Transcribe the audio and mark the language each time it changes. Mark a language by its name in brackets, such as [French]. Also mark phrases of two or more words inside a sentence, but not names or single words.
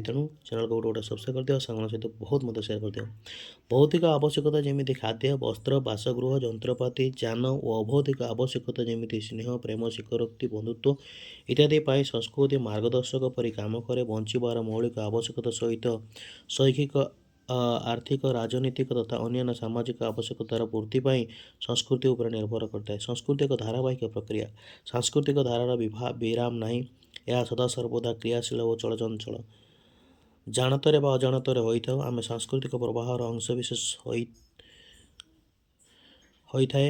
[Odia] ତେଣୁ ଚ୍ୟାନେଲକୁ ଗୋଟେ ସବସ୍କ୍ରାଇବ୍ କରିଦିଅ, ସାଙ୍ଗମାନଙ୍କ ସହିତ ବହୁତ ମଧ୍ୟ ସେୟାର କରିଦିଅ। ଭୌତିକ ଆବଶ୍ୟକତା ଯେମିତି ଖାଦ୍ୟ, ବସ୍ତ୍ର, ବାସଗୃହ, ଯନ୍ତ୍ରପାତି, ଯାନ ଓ ଅଭୌତିକ ଆବଶ୍ୟକତା ଯେମିତି ସ୍ନେହ, ପ୍ରେମ, ସ୍ୱୀକାରୋକ୍ତି, ବନ୍ଧୁତ୍ୱ ଇତ୍ୟାଦି ପାଇଁ ସଂସ୍କୃତି ମାର୍ଗଦର୍ଶକ ପରି କାମ କରେ। ବଞ୍ଚିବାର ମୌଳିକ ଆବଶ୍ୟକତା ସହିତ ଶୈକ୍ଷିକ ଆର୍ଥିକ ରାଜନୈତିକ ତଥା ଅନ୍ୟ ସାମାଜିକ ଆବଶ୍ୟକତାର ପୂର୍ତ୍ତି ପାଇଁ ସଂସ୍କୃତି ଉପରେ ନିର୍ଭର କରିଥାଏ। ସଂସ୍କୃତି ଏକ ଧାରାବାହିକ ପ୍ରକ୍ରିୟା। ସାଂସ୍କୃତିକ ଧାରାର ବିରାମ ନାହିଁ। ଏହା ସଦାସର୍ବଦା କ୍ରିୟାଶୀଳ ଓ ଚଳଚଞ୍ଚଳ। ଜାଣତରେ ବା ଅଜାଣତରେ ହୋଇଥାଉ, ଆମେ ସାଂସ୍କୃତିକ ପ୍ରବାହର ଅଂଶବିଶେଷ ହୋଇଥାଏ।